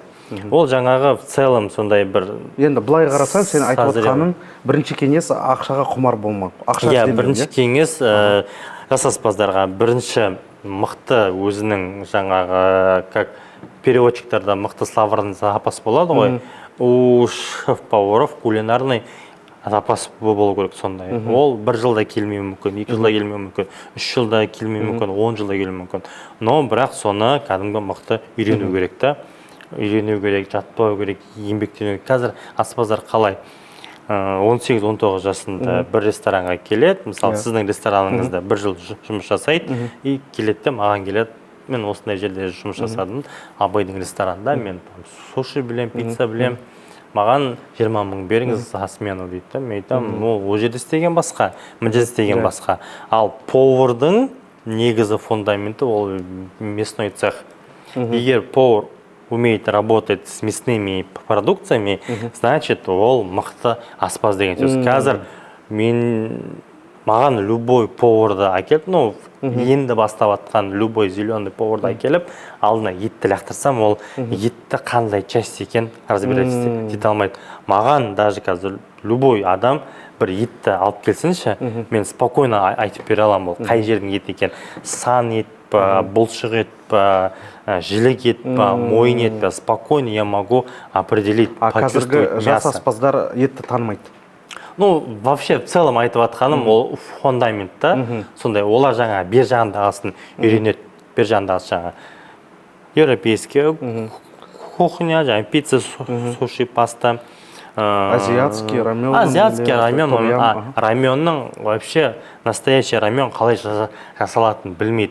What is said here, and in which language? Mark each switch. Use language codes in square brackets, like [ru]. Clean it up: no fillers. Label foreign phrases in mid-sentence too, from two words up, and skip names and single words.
[kk] Ол жаңағы [ru] в целом [kk] сондай бір... Енді былай қарасаң, сен айтып отқаның бірінші кеңес ақшаға құмар болмақ. Иә, бірінші кеңес жас аспаздарға бірінші мықты өзінің жаңағы, как переводчиктарда мықты [ru] словарный запас [kk] болады ғой. [ru] У шеф-поваров кулинарный запас [kk] болу керек сондай. Ол 1 жылда келмеуі мүмкін, 2 жылда келмеуі мүмкін, 3 жылда келмеуі мүмкін, 10 жылда келмеуі мүмкін. Но бірақ соны кәдімгі мықты үйрену керек та. Үйрену керек, жатпау керек, еңбектену керек. Қазір аспаздар қалай? 18-19 жасында бір ресторанға келеді, мысалы сіздің рестораныңызда бір жыл жұмыс жасайды и келеді де маған келеді, мен осындай жерде жұмыс жасадым, Абайдың ресторанында, мен суши білем, пицца білем, маған 20 мың беріңіз [ru] за смену [kk] дейді. Мен айтамын, ол жерде істеген басқа, мына жерде істеген басқа. Ал повардың негізі фундаменті ол [ru] мясной цех. [kk] Егер повар [ru] умеет работать с мясными продукциями, значит, [kk] ол мықты аспаз деген сөз. Қазір маған любой поварды әкеліп, енді бастап атқан [ru] любой зеленый [kk] поварды әкеліп, алдына етті лақтырсам, ол етті қандай часть екен разбирать ете алмайды. Маған даже қазір любой адам бір етті алып келсінші, мен спокойно айтып бере аламын, ол қай жердің еті екен. Сан ет па, бұлшық ет па, жілік ет па, мойын ет па, [ru] спокойно я могу определить, почувствовать мясо. [kk] Қазіргі жас аспаздар етті танымайды. [ru] Вообще, в целом [kk] айтып атқаным, ол фундамент та, сондай, олар жаңа бер жағындағысын үйренеді, бер жағындағысы жаңа [ru] европейский кухня, [kk] жаңа пицца, суши, паста, [ru] азиатский рамен. [kk] Азиатский рамен, раменның [ru] вообще настоящий [kk] рамен қалай жасалатынын білмейді.